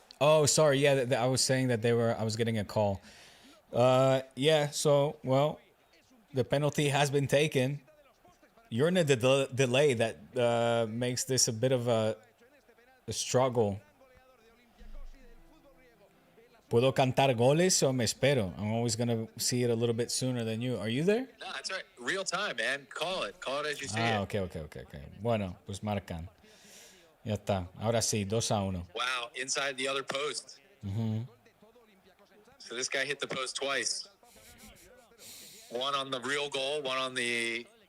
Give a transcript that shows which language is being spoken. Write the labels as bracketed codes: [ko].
[en] Oh, sorry. Yeah, I was saying that I was getting a call. Yeah. So, well, the penalty has been taken. You're in a delay that makes this a bit of a struggle. [es] ¿Puedo cantar goles o me espero? [en] I'm always going to see it a little bit sooner than you. Are you there? No, that's right. Real time, man. Call it. Call it as you see it. Okay. [es] Bueno, pues marcan. Ya está. Ahora sí, 2-1. [en] Wow, inside the other post. So this guy hit the post twice. One on the real goal, one on the...